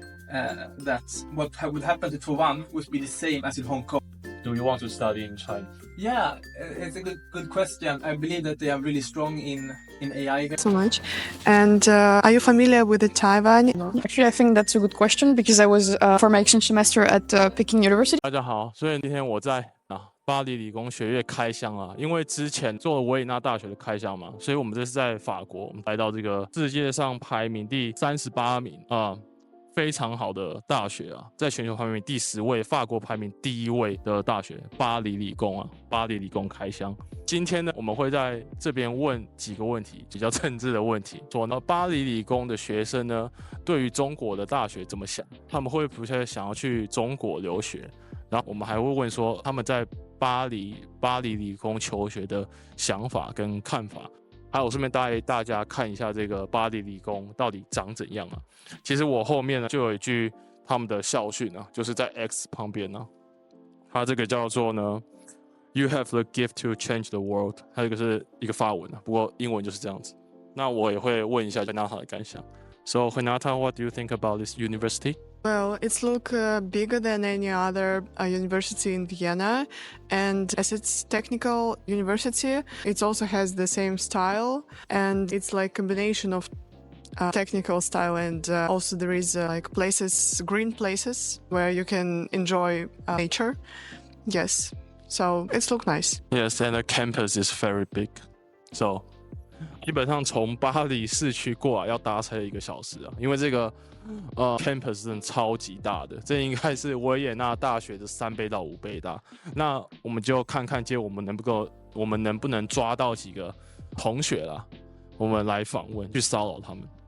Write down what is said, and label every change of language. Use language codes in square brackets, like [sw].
[en] That what would happen to Taiwan would be the same as in Hong Kong. Do you want to study in China? Yeah, it's a good question. I believe that they are really strong in AI. So much. And are you familiar with the Taiwan? Actually, I think that's a good question because I was for my exchange semester at Peking University. [zh] 大家好，所以今天我在巴黎理工学院开箱啊，因为之前做了维也纳大学的开箱嘛，所以我们这是在法国，我们来到这个世界上排名第38名啊。非常好的大学啊，在全球排名第10位，法国排名第1位的大学，巴黎理工啊，巴黎理工开箱。今天呢，我们会在这边问几个问题，比较政治的问题。说呢，巴黎理工的学生呢，对于中国的大学怎么想？他们会不会想要去中国留学？然后我们还会问说，他们在巴黎理工求学的想法跟看法。还有顺便带大家看一下这个巴黎理工到底长怎样啊？其实我后面呢就有一句他们的校训啊，就是在 X 旁边呢，它这个叫做呢 [en] "You have the gift to change the world"， [zh] 它这个是一个法文啊，不过英文就是这样子。那我也会问一下 Renata 的感想。 [en] So Renata, what do you think about this university? Well, it's bigger than any other university in Vienna, and as it's technical university, it also has the same style, and it's like combination of technical style and also there is like places, green places where you can enjoy nature. Yes, so it's look nice. Yes, and the campus is very big. [zh] So 基本上从巴黎市区过来要搭车1个小时啊，因为这个campus 真的超级大的，这应该是维也纳大学的3倍到5倍大。那我们就看看我们能不能抓到几个同学啦，我们来访问，去骚扰他们。